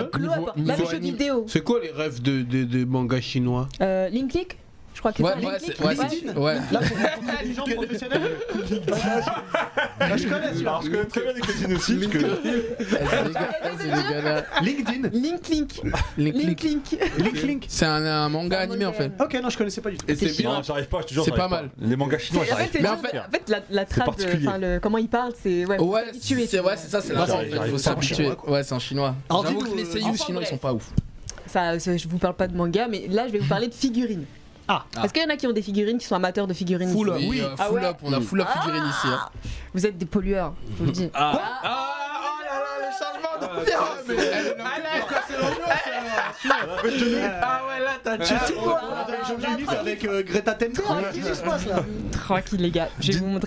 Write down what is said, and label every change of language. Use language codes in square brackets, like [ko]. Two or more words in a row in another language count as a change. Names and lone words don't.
[en] glow up. [fr] niveau Même jeux anime. vidéo. C'est quoi les rêves de mangas chinois? Link Click. Je crois que Ouais, c'est ça. ouais, Link Click. c'est ouais, LinkedIn. c'est- ouais. Là, pour rencontrer des gens professionnels. Là, je connais celui-là. Je connais très bien les cuisines aussi. Parce que... C'est les gars là. LinkedIn. Link Click. Link Link Click. Click. Link. C'est un manga animé en fait. Ok, non, je connaissais pas du tout. Et c'est C'est bien. Non, j'arrive pas, je te jure. C'est j'arrive pas mal. Les mangas chinois, En j'arrive fait, c'est Mais juste- en fait- en fait, la trad, particulier. enfin, comment il parle, c'est ouais. Ouais, faut s'habituer, c'est tu vois. ça, c'est Ouais, la base en j'arrive, fait. j'arrive. Faut C'est en s'habituer. chinois, quoi. Ouais, c'est en chinois. Alors, J'avoue dis-nous, que les seiyuu enfin, sinon ils bref. sont pas ouf. Ça, je vous parle pas de manga, mais là, je vais vous parler de figurines. Ah. Est-ce qu'il y en a qui ont des figurines, qui sont amateurs de figurines Full ici up, Oui. Ah full ouais. up, on a [en] full up [fr] figurines ici. hein. Vous êtes des pollueurs, je vous le dis. Ah, Ah ouais, là, t'as tué tout. Avec Greta Thunberg. Qu'est-ce qui se passe là Tranquille les gars, je vais vous montrer.